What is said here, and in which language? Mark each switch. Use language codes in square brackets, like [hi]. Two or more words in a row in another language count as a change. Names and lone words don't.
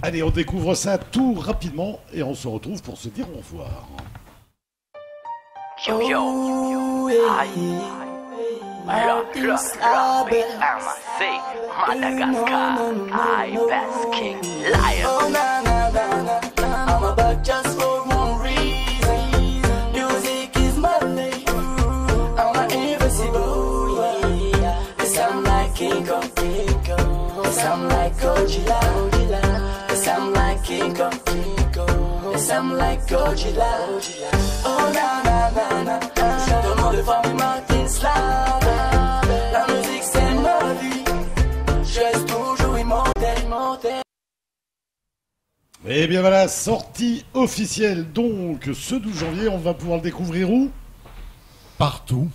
[fr] Allez, on découvre ça tout rapidement et on se retrouve pour se dire au revoir. Martin's Label, Madagascar, Best King Lion. Oh na na na na, [en] I'm back just for one reason. Music is my life. I'm invincible. Yes, I'm like King Kong. Yes, I'm like Godzilla. Yes, I'm like King Kong. Yes, I'm like Godzilla. Oh na na na na, [fr] tout le monde forme Martin's Label. La musique c'est ma vie, je reste toujours immortel. Et bien voilà, sortie officielle donc ce 12 janvier, on va pouvoir le découvrir où? Partout.